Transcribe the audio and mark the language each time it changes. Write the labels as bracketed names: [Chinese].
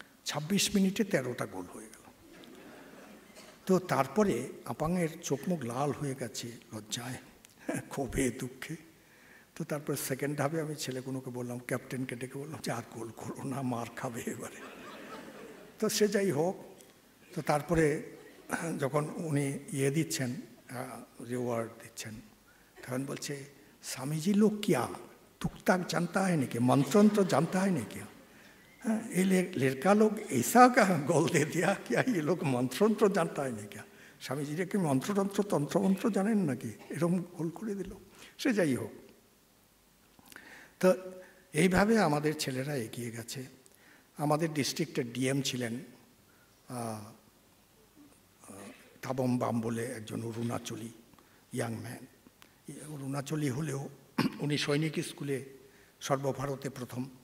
[Bangla] 26 মিনিটে 13টা গোল হয়ে গেল। তো তারপরে আপাংয়ের চোখ মুখ লাল হয়ে গেছে লজ্জায়, ক্ষোভে, দুঃখে। তো তারপরে সেকেন্ড হাফে আমি ছেলেগুলোকে বললাম, ক্যাপ্টেনকে ডেকে বললাম যে আর গোল করো না, মার খাবে এবারে। তো সে যাই হোক, তো তারপরে যখন উনি দিচ্ছেন, রিওয়ার্ড দিচ্ছেন, তখন বলছে [Hindi] স্বামীজি লোক কিয়া तुकताक जानता है नहीं क्या, मंत्रंत्र जानता है नहीं क्या, ये लड़का लोग ऐसा का गोल दे दिया, क्या ये लोग मंत्रंत्र जानता है नहीं क्या, स्वामी जी [Bangla] কি মন্ত্রতন্ত্র তন্ত্রমন্ত্র জানেন নাকি, এরকম গোল করে দিল। সে যাই হোক, তো এইভাবে আমাদের ছেলেরা এগিয়ে গেছে। আমাদের ডিস্ট্রিক্টের ডিএম ছিলেন তাবম বাম বলে একজন অরুণাচলী ইয়াং ম্যান। অরুণাচলী হলেও উনি সৈনিক স্কুলে সর্বভারতে প্রথম।